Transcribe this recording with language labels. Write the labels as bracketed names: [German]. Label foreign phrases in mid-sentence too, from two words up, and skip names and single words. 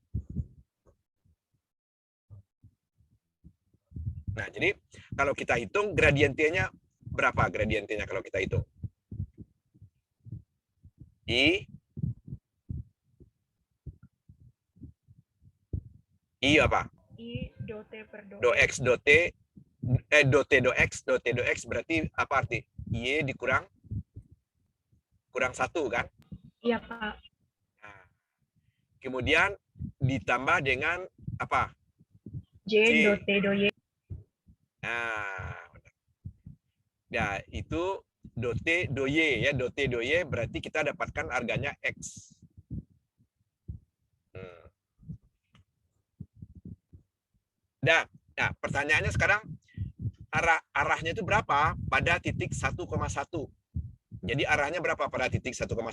[Indonesian] Nah, jadi kalau kita hitung gradien T-nya berapa gradien T-nya kalau kita hitung? I apa? I do T per do Do X do T, do T do X, do T do X berarti apa arti? Y dikurang 1 kan? Iya, Pak. Nah, kemudian ditambah dengan apa? J do T do Y. Nah, ya itu do T do Y, ya, do T do Y berarti kita dapatkan harganya X. Nah, pertanyaannya sekarang arahnya itu berapa pada titik 1,1? Jadi arahnya berapa pada titik 1,1?